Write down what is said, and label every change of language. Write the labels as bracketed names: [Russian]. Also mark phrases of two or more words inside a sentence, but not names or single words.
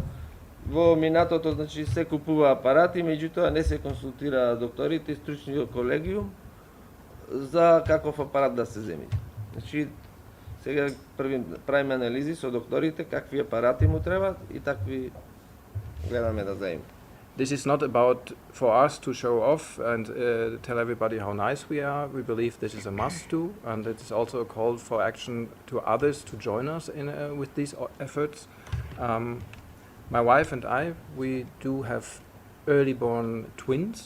[Macedonian] Во минатото, значи, се купува апарати, меѓутоа не се консултира докторите и стручниот колегиум за каков апарат да се земени. Значи, сега правиме анализи со докторите какви апарати му требаат и такви гледаме да заимаме. [English] This is not about for us to show off and tell everybody how nice we are. We believe this is a must do, and it is also a call for action to others to join us in with these efforts. My wife and I, we do have early born twins.